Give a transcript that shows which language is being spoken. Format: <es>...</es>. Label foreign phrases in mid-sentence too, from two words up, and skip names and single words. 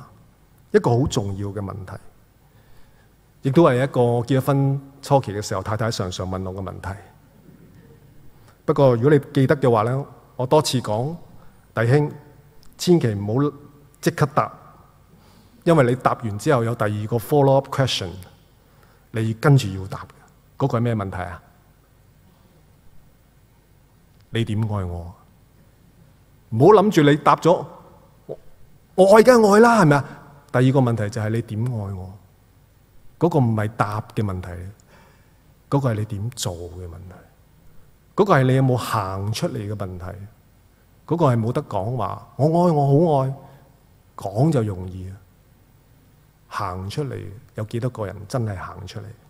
<yue>一個好重要嘅問題，亦都係一個結咗婚初期嘅時候，太太常常問我嘅問題。不過如果你記得嘅話咧，我多次講，弟兄千祈唔好即刻答，因為你答完之後有第二個</yue> <en>follow up question，</en> <yue>你跟住要答嘅，嗰個係咩問題啊？ 你點愛我？唔好諗住你答咗我愛梗係愛啦，係咪啊？第二個問題就係你點愛我？嗰個唔係答嘅問題，嗰個係你點做嘅問題，嗰個係你有冇行出嚟嘅問題，嗰個係冇得講話我愛我好愛，講就容易啊，行出嚟有幾多個人真係行出嚟？</yue>